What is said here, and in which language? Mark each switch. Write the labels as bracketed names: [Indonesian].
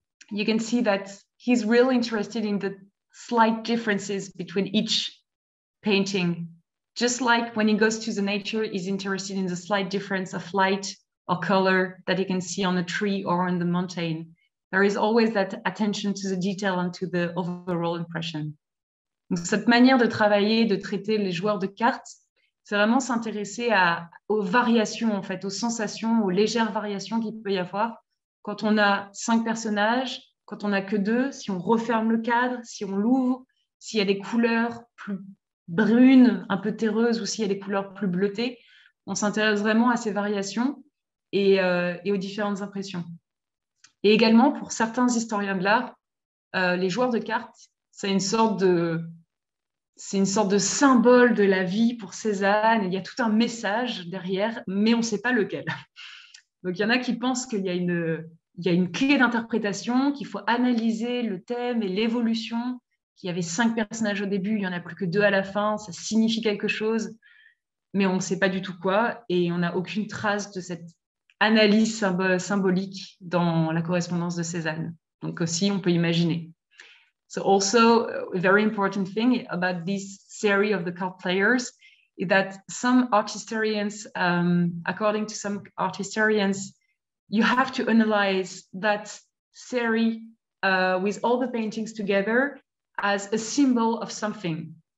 [English] You can see that he's really interested in the slight differences between each painting. Just like when he goes to the nature, he's interested in the slight difference of light or color that he can see on a tree or on the mountain. There is always that attention to the detail and to the overall impression. [French] Donc, cette manière de travailler, de traiter les joueurs de cartes, c'est vraiment s'intéresser aux variations, en fait, aux sensations, aux légères variations qu'il peut y avoir quand on a 5 personnages, quand on n'a que 2, si on referme le cadre, si on l'ouvre, s'il y a des couleurs plus brunes, un peu terreuses, ou s'il y a des couleurs plus bleutées. On s'intéresse vraiment à ces variations et aux différentes impressions. Et également, pour certains historiens de l'art, les joueurs de cartes, c'est une sorte de symbole de la vie pour Cézanne. Il y a tout un message derrière, mais on ne sait pas lequel. Donc, il y en a qui pensent qu'il y a une clé d'interprétation, qu'il faut analyser le thème et l'évolution, qu'il y avait 5 personnages au début, il n'y en a plus que 2 à la fin, ça signifie quelque chose, mais on ne sait pas du tout quoi, et on n'a aucune trace de cette analyse symbolique dans la correspondance de Cézanne. Donc aussi, on peut imaginer. [English] So also, a very important thing about this series of the card players is that some art historians, according to some art historians, you have to analyze that series with all the paintings together as a symbol of something.